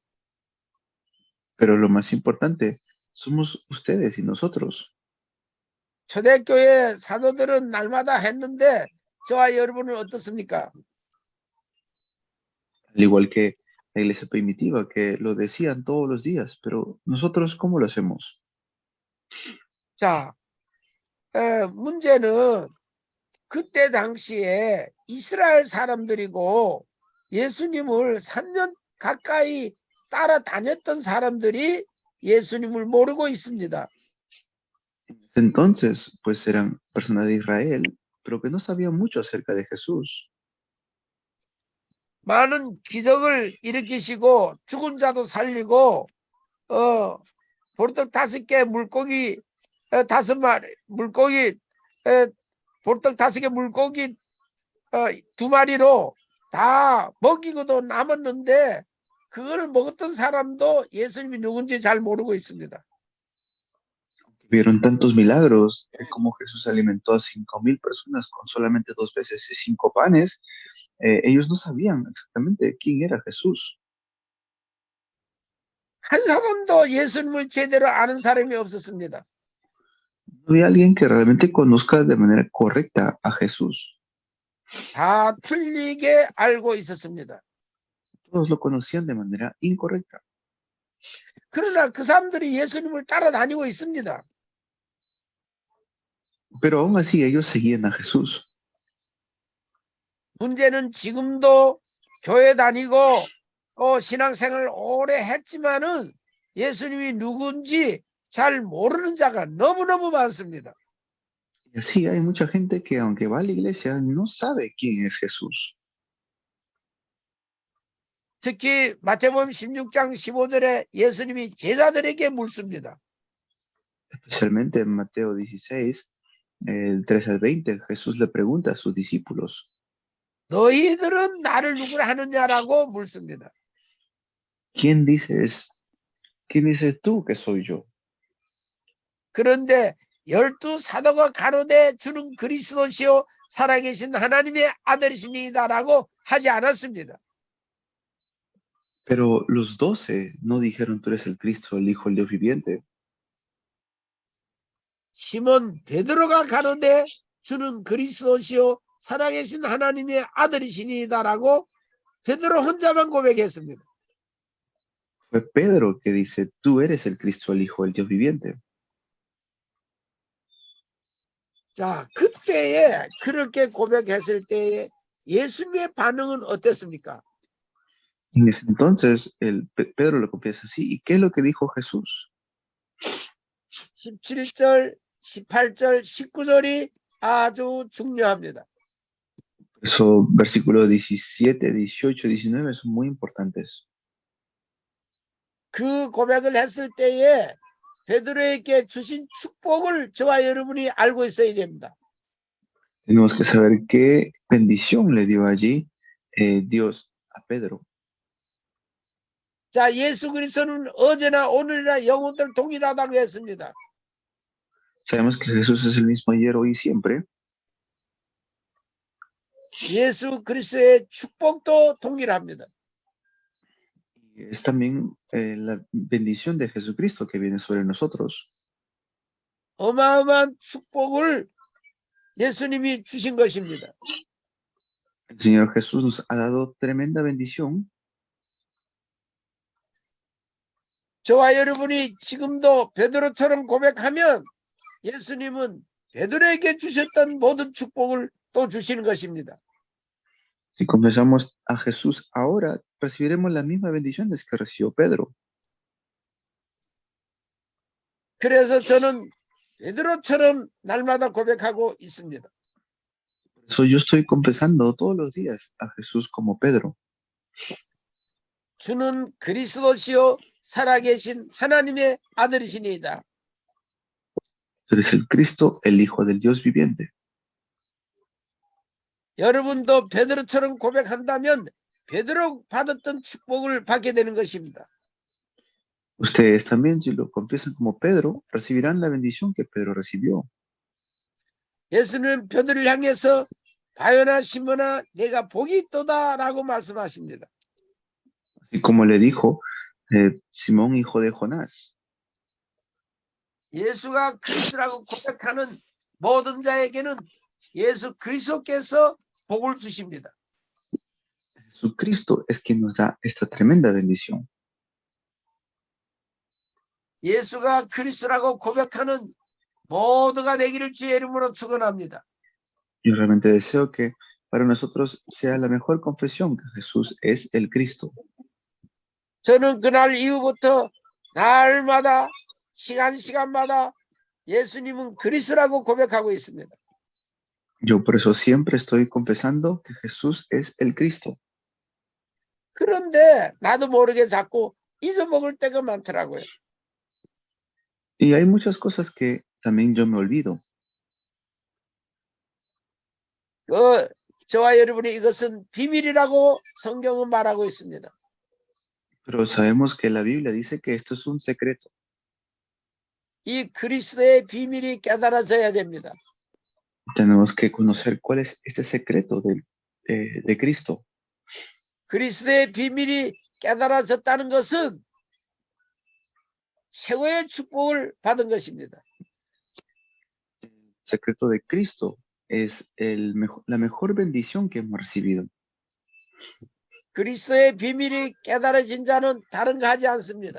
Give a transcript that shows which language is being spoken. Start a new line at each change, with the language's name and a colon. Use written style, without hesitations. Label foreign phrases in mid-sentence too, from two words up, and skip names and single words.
Spanish: Pero lo más importante somos ustedes y nosotros.
Korean: 초대교회 사도들은 날마다 했는데 저와 여러분은 어떻습니까?
Spanish: Al igual que la iglesia primitiva, que lo decían todos los días, pero nosotros, ¿cómo lo hacemos?
Korean: 자, 문제는 그때 당시에 이스라엘 사람들이고 예수님을 3년 가까이 따라다녔던 사람들이 예수님을 모르고 있습니다.
Spanish: Entonces, pues eran personas de Israel, pero que no sabían mucho acerca de Jesús.
Korean: 많은 기적을 일으키시고 죽은 자도 살리고 보르떡 5개 물고기 5마리 물고기 보르떡 5개 물고기 2마리로 다 먹이고도 남았는데 그걸 먹었던 사람도 예수님이 누군지 잘 모르고 있습니다.
Spanish: Vieron tantos milagros, como Jesús alimentó a 5,000 personas con solamente 2 veces y 5 panes. Ellos no sabían exactamente quién era Jesús.
Korean: 한 사람도 예수님을 제대로 아는 사람이 없었습니다.
Spanish: No había alguien que realmente conozca de manera correcta a Jesús.
Korean: 다 틀리게 알고 있었습니다.
Spanish: Todos lo conocían de manera incorrecta.
Korean: 그러나 그 사람들이 예수님을 따라다니고 있습니다.
Spanish: Pero aún así ellos seguían a Jesús.
Korean: 문제는 지금도 교회 다니고 신앙생활을 오래 했지만은 예수님이 누군지 잘 모르는 자가 너무너무 많습니다.
Spanish: Y así hay mucha gente que aunque va a la iglesia no sabe quién es Jesús.
Korean: 특히 마태복음 16장 15절에 예수님이 제자들에게 묻습니다.
Spanish: Especialmente en Mateo 16, el 3 al 20, Jesús le pregunta a sus discípulos,
Korean: 너희들은 나를 누구라 하느냐라고 묻습니다.
Spanish: ¿quién dices tú que soy yo?
Korean: 그런데 12사도가 가로되 주는 그리스도시요 살아계신 하나님의 아들이시니다라고 하지 않았습니다.
Spanish: Pero los 12 no dijeron tú eres el Cristo, el Hijo del Dios viviente.
Korean: 시몬 베드로가 가로되 주는 그리스도시요 살아계신 하나님의 아들이시니다라고 베드로 혼자만 고백했습니다.
Spanish: Fue Pedro que dice, tú eres el Cristo, el Hijo del Dios viviente.
Korean: 자, 그때에 그렇게 고백했을 때에 예수님의 반응은 어땠습니까?
Spanish: En ese entonces, Pedro lo confiesa así. ¿Y qué es lo que dijo Jesús?
Korean: 17절, 18절, 19절이 아주 중요합니다.
Spanish: Eso, versículos 17, 18, 19 son muy importantes.
Korean: 그 고백을 했을 때에 베드로에게 주신 축복을 저와 여러분이 알고 있어야 됩니다.
Spanish: Tenemos que saber qué bendición le dio allí Dios a Pedro.
Korean: 자, 예수 그리스도는 어제나 오늘이나 영원토록 동일하다고 했습니다.
Spanish: Sabemos que Jesús es el mismo ayer, hoy y siempre.
Korean: 예수 그리스도의 축복도 동일합니다.
Spanish: Y es también la bendición de Jesucristo que viene sobre nosotros.
Korean: 어마어마한 축복을 예수님이 주신 것입니다.
Spanish: El Señor Jesús nos ha dado tremenda bendición.
Korean: 저와 여러분이 지금도 베드로처럼 고백하면 예수님은 베드로에게 주셨던 모든 축복을 또 주시는 것입니다.
Spanish: Si confesamos a Jesús ahora, recibiremos las mismas bendiciones que recibió Pedro.
Korean: 그래서 저는 베드로처럼 날마다 고백하고 있습니다.
Spanish: Por eso yo estoy confesando todos los días a Jesús como Pedro.
Korean: 주는 그리스도시요 살아계신 하나님의 아들이시니이다.
Spanish: Tú eres el Cristo, el Hijo del Dios viviente.
Korean: 여러분도 베드로처럼 고백한다면 베드로 받았던 축복을 받게 되는 것입니다.
Spanish: Ustedes también, si lo confiesan como Pedro, recibirán la bendición que Pedro recibió.
Korean: 예수님은 베드로를 향해서 바요나 시몬아 내가 복이 있도다라고 말씀하십니다.
Spanish: Así como le dijo Simón, hijo de Jonás.
Korean: 예수가 그리스도라고 고백하는 모든 자에게는 예수 그리스도께서 복을 주십니다.
Spanish: Jesucristo es quien nos da esta tremenda bendición.
Korean: 예수가 그리스도라고 고백하는 모두가 되기를 주의 이름으로 축원합니다.
Spanish: Yo realmente deseo que para nosotros sea la mejor confesión que Jesús es el Cristo.
Korean: 저는 그날 이후부터 날마다 시간마다 예수님은 그리스도라고 고백하고 있습니다.
Spanish: Yo por eso siempre estoy confesando que Jesús es el Cristo.
Korean: 그런데 나도 모르게 자꾸 잊어먹을 때가 많더라고요.
Spanish: Y hay muchas cosas que también yo me olvido.
Korean: 저와 여러분이 이것은 비밀이라고 성경은 말하고 있습니다.
Spanish: Pero sabemos que la Biblia dice que esto es un secreto.
Korean: 이 그리스도의 비밀이 깨달아져야 됩니다.
Spanish: Tenemos que conocer cuál es este secreto de Cristo.
Korean: 그리스도의 비밀이 깨달아졌다는 것은 최고의 축복을 받은 것입니다.
Spanish: secreto de Cristo es la mejor bendición que hemos recibido.
Korean: 그리스도의 비밀이 깨달아진 자는 다른 거 하지 않습니다.